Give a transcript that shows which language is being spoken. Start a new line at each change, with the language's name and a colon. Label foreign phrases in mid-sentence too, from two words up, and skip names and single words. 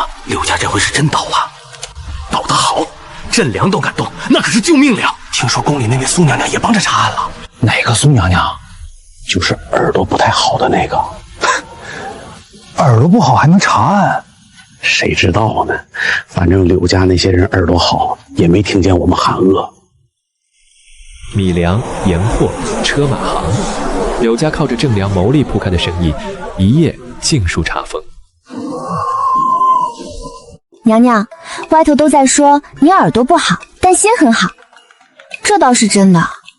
Chinese: 柳家這回是真倒了，倒得好，朕涼都感動，那可是救命糧。聽說宮裡那位蘇娘娘也幫着查案了。哪個蘇娘娘？就是耳朵不太好的那個。耳朵不好還能查案？誰知道呢？反正柳家那些人耳朵好，也沒聽見我們喊餓。米糧、鹽貨、車馬行，柳家靠着正糧牟利鋪開的生意，一夜盡數查封。娘娘，外頭都在說你耳朵不好，但心很好，這倒是真的。